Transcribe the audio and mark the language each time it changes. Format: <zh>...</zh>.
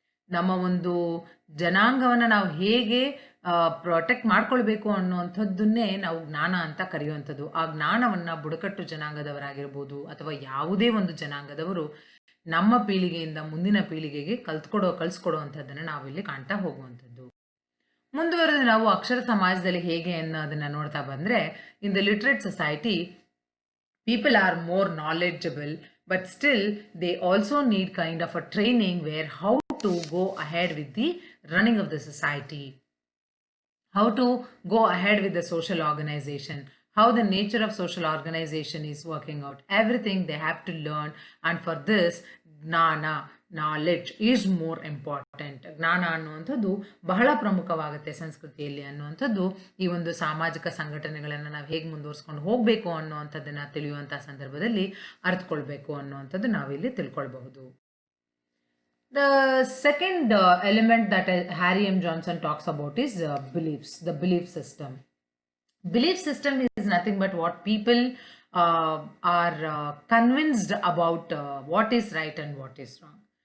<kn>ನಮ್ಮ ಒಂದು ಜನಾಂಗವನ್ನು ನಾವು ಹೇಗೆ ಪ್ರೊಟೆಕ್ಟ್ ಮಾಡ್ಕೊಳ್ಬೇಕು ಅನ್ನುವಂಥದ್ದನ್ನೇ ನಾವು ಜ್ಞಾನ ಅಂತ ಕರೆಯುವಂಥದ್ದು. ಆ ಜ್ಞಾನವನ್ನ ಬುಡಕಟ್ಟು ಜನಾಂಗದವರಾಗಿರ್ಬೋದು ಅಥವಾ ಯಾವುದೇ ಒಂದು ಜನಾಂಗದವರು ನಮ್ಮ ಪೀಳಿಗೆಯಿಂದ ಮುಂದಿನ ಪೀಳಿಗೆಗೆ ಕಲಿಸ್ಕೊಡೋ ಅಂಥದ್ದನ್ನು ನಾವಿಲ್ಲಿ ಕಾಣ್ತಾ ಹೋಗುವಂಥದ್ದು. ಮುಂದುವರೆದು ನಾವು ಅಕ್ಷರ ಸಮಾಜದಲ್ಲಿ ಹೇಗೆ ಅನ್ನೋದನ್ನ ನೋಡ್ತಾ ಬಂದ್ರೆ,</kn> <en>In the literate society people are more knowledgeable, but still they also need kind of a training where how to go ahead with the running of the society, how to go ahead with the social organization, how the nature of social organization is working out. Everything they have to learn, and for this ಜ್ಞಾನ, knowledge is more important.</en> <kn>ಜ್ಞಾನ ಅನ್ನುವಂಥದ್ದು ಬಹಳ ಪ್ರಮುಖವಾಗುತ್ತೆ ಸಂಸ್ಕೃತಿಯಲ್ಲಿ ಅನ್ನುವಂಥದ್ದು ಈ ಒಂದು ಸಾಮಾಜಿಕ ಸಂಘಟನೆಗಳನ್ನು ನಾವು ಹೇಗೆ ಮುಂದುವರಿಸ್ಕೊಂಡು ಹೋಗಬೇಕು ಅನ್ನುವಂಥದ್ದನ್ನು ತಿಳಿಯುವಂಥ ಸಂದರ್ಭದಲ್ಲಿ ಅರ್ಥಕೊಳ್ಬೇಕು ಅನ್ನುವಂಥದ್ದು ನಾವಿಲ್ಲಿ ತಿಳ್ಕೊಳ್ಬಹುದು.</kn> <en>The second element that Harry M. Johnson talks about is beliefs, the belief system. Belief system is nothing but what people are convinced about what is right and what is wrong.</en>